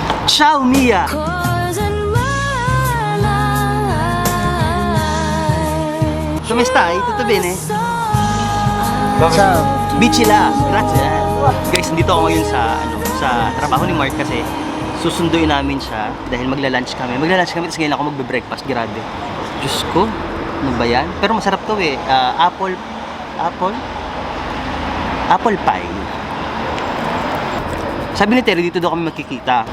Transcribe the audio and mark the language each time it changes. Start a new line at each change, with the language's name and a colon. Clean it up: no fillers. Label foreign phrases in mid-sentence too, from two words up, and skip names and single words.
Italian: Ciao Mia! Come stai? Tutto bene? Ciao! Bichila! Grazie!
Filipino: Guys, nandito ako ngayon sa trabaho ni Mark kasi susunduin namin siya dahil magla-lunch kami. Magla-lunch kami tapos ngayon ako magbe-breakfast. Grabe. Diyos ko! Ano ba yan? Pero masarap to eh.
English: Apple pie.
Filipino: Sabi ni Terry, dito daw kami magkikita.